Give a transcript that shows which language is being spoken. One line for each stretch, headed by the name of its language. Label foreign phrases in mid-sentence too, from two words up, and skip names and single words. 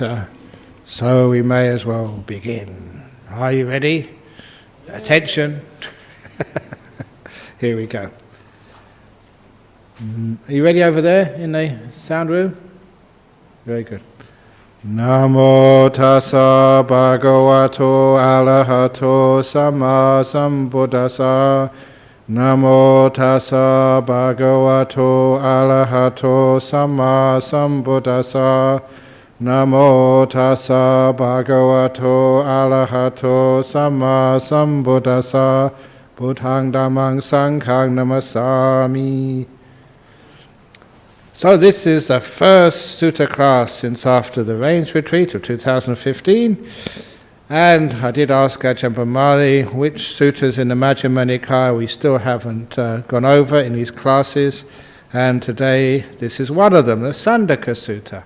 English: So we may as well begin. Are you ready? Attention. Here we go. Are you ready over there in the sound room? Very good.
Pali: Namo tassa bhagavato arahato samma sambuddhassa. Namo tassa bhagavato arahato samma sambuddhassa. Namo tassa bhagavato arahato samma sambuddhassa. Buddhaṃ dhammāṃ saṅghāṃ namasāmi.
English: So this is the first sutta class since after the Rains Retreat of 2015. And I did ask Ajahn Brahm which suttas in the Majhima Nikaya we still haven't gone over in these classes. And today this is one of them, the Sandaka Sutta.